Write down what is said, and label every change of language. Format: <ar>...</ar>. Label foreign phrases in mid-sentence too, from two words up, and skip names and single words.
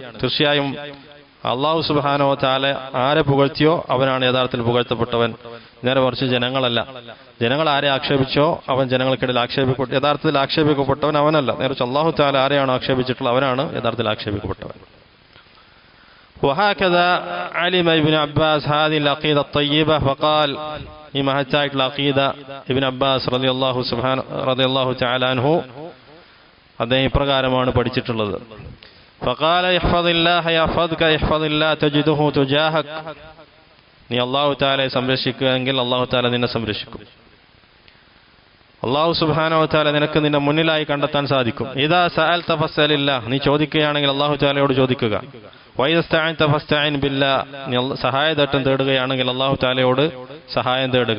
<ml>തീർച്ചയായും</ml> <ar>الله سبحانه وتعالى</ar> <ml>ആരെ പുകഴ്ത്തിയോ അവനാണ് യഥാർത്ഥത്തിൽ പുകഴ്ത്തപ്പെട്ടവൻ, നേരെ മറിച്ച് ജനങ്ങളല്ല. ജനങ്ങൾ ആരെ ആക്ഷേപിച്ചോ അവൻ ജനങ്ങൾക്കിടയിൽ യഥാർത്ഥത്തിൽ ആക്ഷേപിക്കപ്പെട്ടവൻ അവനല്ല, നേരെ</ml> <ar>الله تعالى</ar> <ml>ആരെയാണോ ആക്ഷേപിച്ചിട്ടുള്ളത് അവനാണ് യഥാർത്ഥത്തിൽ ആക്ഷേപിക്കപ്പെട്ടവൻ.</ml> <ar>وهكذا علم ابن عباس هذه العقيدة الطيبة وقال</ar> <ml>ഈ മഹത്തായിട്ടുള്ള അഖീദ ഇബ്നു അബ്ബാസ്</ml> <ar>رضي الله تعالى عنه</ar> <ml>അദ്ദേഹം ഇപ്രകാരമാണ് പഠിച്ചിട്ടുള്ളത്.</ml> <ar>فقال احفظ الله يحفظك احفظ الله تجده تجاهك,</ar> <ml>നീ</ml> <ar>الله تعالى</ar> <ml>സംരക്ഷിക്കുകയെങ്കിൽ</ml> <ar>الله تعالى</ar> <ml>നിന്നെ സംരക്ഷിക്കും.</ml> <ar>الله سبحانه وتعالى</ar> <ml>നിനക്ക് നിന്റെ മുന്നിലായി കണ്ടെത്താൻ സാധിക്കും.</ml> <ar>إذا سألت فاسأل الله,</ar> <ml>നീ ചോദിക്കുകയാണെങ്കിൽ</ml> <ar>الله تعالى</ar> <ml>ചോദിക്കുക.</ml> <ar>وإذا استعنت فاستعن بالله,</ar> <ml>നീ സഹായദാനം തേടുകയാണെങ്കിൽ</ml> <ar>الله تعالى</ar> <ml>സഹായം തേടുക.</ml>